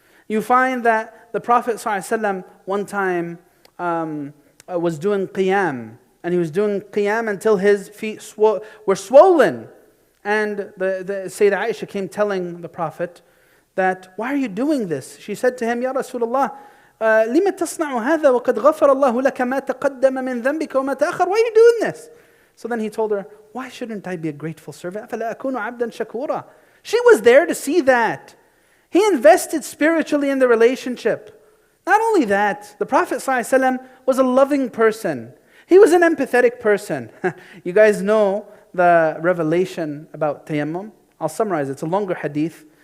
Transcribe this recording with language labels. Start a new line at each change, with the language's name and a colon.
English: You find that the Prophet ﷺ one time was doing qiyam, and he was doing qiyam until his feet were swollen. And the Sayyidah Aisha came telling the Prophet that, why are you doing this? She said to him,
Arabic: Ya Rasulullah, لِمَ تَصْنَعُ هَذَا وَقَدْ غَفَرَ اللَّهُ لَكَ مَا تَقَدَّمَ مِنْ ذَنْبِكَ وَمَا تَأَخَرَ.
English: Why are you doing this? So then he told her, why shouldn't I be a grateful servant?
Arabic: أَفَلَا أَكُونُ عَبْدًا شَكُورًا.
English: She was there to see that. He invested spiritually in the relationship. Not only that, the Prophet ﷺ was a loving person. He was an empathetic person. You guys know the revelation about tayammum. I'll summarize it. It's a longer hadith.